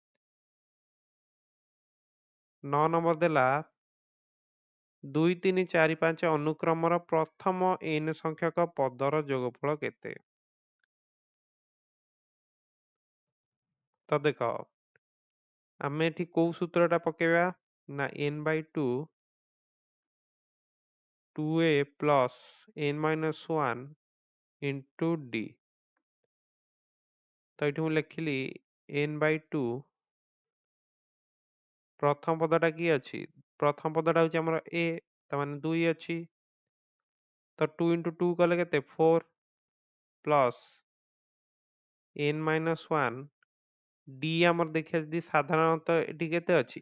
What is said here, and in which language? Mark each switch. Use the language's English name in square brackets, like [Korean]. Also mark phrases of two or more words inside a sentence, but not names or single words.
[Odia] 9 ନମ୍ବର ଦେଲା 2, 3, 4, 5 ଅନୁକ୍ରମର ପ୍ରଥମ n ସଂଖ୍ୟକ ପଦର ଯୋଗଫଳ କେତେ? ତ ଦେଖ, ଆମେ ଏଠି କୋଉ ସୂତ୍ରଟା ପକେଇବା ନା n/2 2a plus n-1 into d। ତ ଏଠି ମୁଁ ଲେଖିଲି n/2 ପ୍ରଥମ ପଦଟା କିଏ ଅଛି? ପ୍ରଥମ ପଦଟା ହଉଛି ଆମର a, ତା ମାନେ 2 ଅଛି। ତ 2 into 2 କଲେ କେତେ? 4 ପ୍ଲସ୍ n-1 d ଆମର ଦେଖିବା ଯଦି ସାଧାରଣତଃ ଏଠି କେତେ ଅଛି?